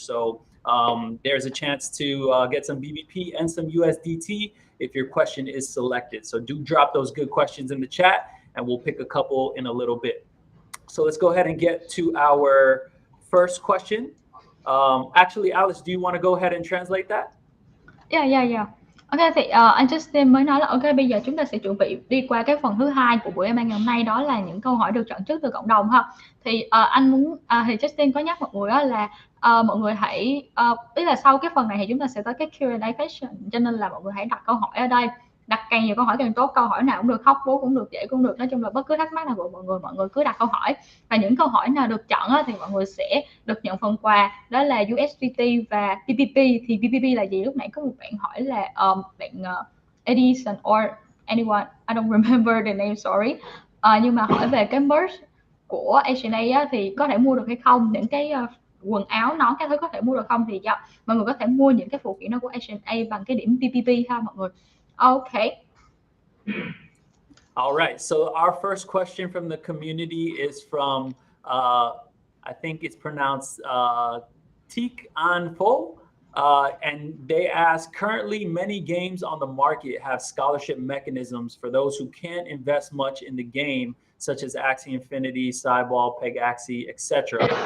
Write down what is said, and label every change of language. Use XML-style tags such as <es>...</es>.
<en>So there's a chance to get some BBP and some USDT if your question is selected. So do drop those good questions in the chat, and we'll pick a couple in a little bit. So let's go ahead and get to our first question. Actually, Alice, do you want to go ahead and translate that? Yeah.</en> <vi>Ok thì anh Justin mới nói là ok bây giờ chúng ta sẽ chuẩn bị đi qua cái phần thứ hai của buổi em ngày hôm nay, đó là những câu hỏi được chọn trước từ cộng đồng ha. Thì anh muốn thì Justin có nhắc mọi người đó là mọi người hãy ý là sau cái phần này thì chúng ta sẽ tới cái Q&A session, cho nên là mọi người hãy đặt câu hỏi ở đây, đặt càng nhiều câu hỏi càng tốt, câu hỏi nào cũng được, hóc búa cũng được, dễ cũng được, nói chung là bất cứ thắc mắc nào của mọi người cứ đặt câu hỏi, và những câu hỏi nào được chọn thì mọi người sẽ được nhận phần quà, đó là USDT và PPP. Thì PPP là gì? Lúc nãy có một bạn hỏi là bạn Edison</vi> <en>or anyone, I don't remember the name, sorry.</en> <vi>Nhưng mà hỏi về cái merch của Ancient8 thì có thể mua được hay không, những cái quần áo nón các thứ có thể mua được không, thì mọi người có thể mua những cái phụ kiện đó của Ancient8 bằng cái điểm PPP ha mọi người.</vi> <en>Okay. All right. So our first question from the community is from I think it's pronounced Tik Anfo. And they ask, currently many games on the market have scholarship mechanisms for those who can't invest much in the game, such as Axie Infinity, Cyball, Peg Axie, etc.</en>